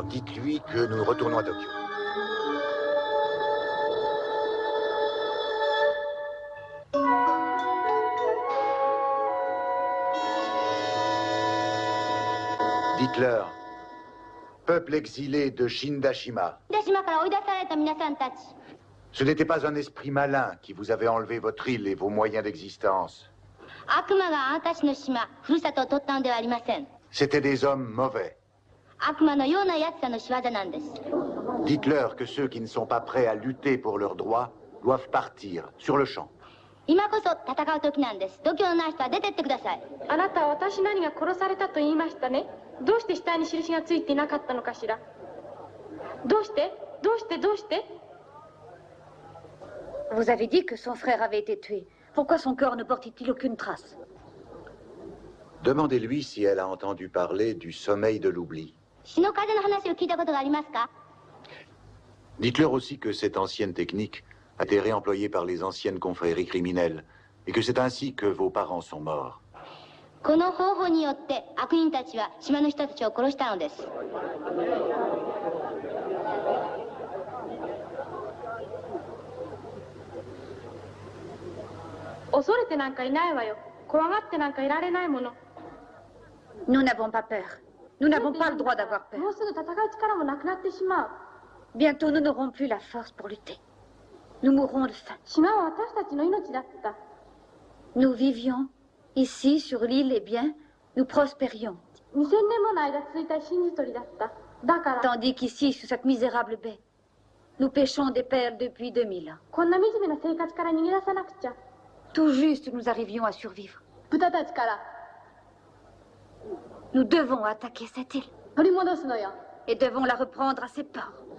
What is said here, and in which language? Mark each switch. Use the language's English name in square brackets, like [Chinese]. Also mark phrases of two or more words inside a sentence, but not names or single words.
[French] Dites-lui que nous retournons à Tokyo. Dites-leur, peuple exilé de Shindashima, ce n'était pas un esprit malin qui vous avait enlevé votre île et vos moyens d'existence. C'étaient des hommes mauvais. Dites-leur que ceux qui ne sont pas prêts à lutter pour leurs droits doivent partir sur le champ. [Japanese] 今こそ戦う時なんです。度胸のない人は出てってください。あなたは私何が殺されたと言いましたね。どうして死体に印がついていなかったのかしら。どうして [French] Vous avez dit que son frère avait été tué. Pourquoi son corps ne porte-t-il aucune trace? Demandez-lui si elle a entendu parler du sommeil de l'oubli. [Japanese] 死の風の話を聞いたことがありますか？ [French] Dites-leur aussi que cette ancienne technique a été réemployée par les anciennes confréries criminelles et que c'est ainsi que vos parents sont morts. [Japanese] この方法によって悪人たちは島の人たちを殺したのです。恐れてなんかいないわよ。怖がってなんかいられないもの。 [French] Nous n'avons pas peur. Nous n'avons pas le droit d'avoir peur. [Japanese] もうすぐ戦う力もなくなってしまう。 [French] Bientôt, nous n'aurons plus la force pour lutter. Nous mourrons de faim. [Japanese] 島は私たちの命だった。 [French] Nous vivions ici, sur l'île, et bien, nous prospérions. [Japanese] 2000年もの間続いた真実取りだった。 [French] Tandis qu'ici, sous cette misérable baie, nous pêchons des perles depuis 2000 ans. Tout juste, nous arrivions à survivre. Nous devons attaquer cette île. Et devons la reprendre à ses ports.